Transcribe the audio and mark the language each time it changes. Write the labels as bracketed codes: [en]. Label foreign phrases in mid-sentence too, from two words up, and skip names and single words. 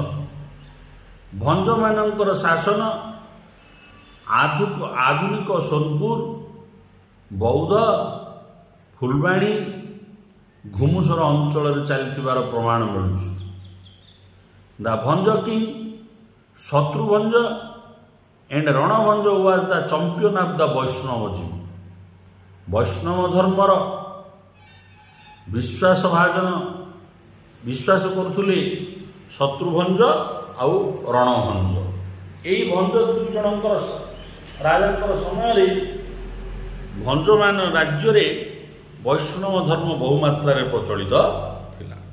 [or] ଭଞ୍ଜମାନଙ୍କର ଶାସନ ଆଧୁନିକ ସୋନପୁର, ବୌଦ୍ଧ, ଫୁଲବାଣୀ, ଘୁମୁସର ଅଞ୍ଚଳରେ ଚାଲିଥିବାର ପ୍ରମାଣ ମିଳୁଛି। [en] The Bhanja king Shatrubhanja and Ranabhanja was the champion of the Vaishnavism. [or] ବୈଷ୍ଣବ ଧର୍ମର ବିଶ୍ୱାସ କରୁଥିଲେ ଶତ୍ରୁଭଞ୍ଜ ଆଉ ରଣଭଞ୍ଜ। ଏହି ଭଞ୍ଜ ଦୁଇ ଜଣଙ୍କର ରାଜାଙ୍କର ସମୟରେ ଭଞ୍ଜମାନ ରାଜ୍ୟରେ ବୈଷ୍ଣବ ଧର୍ମ ବହୁମାତ୍ରାରେ ପ୍ରଚଳିତ ଥିଲା।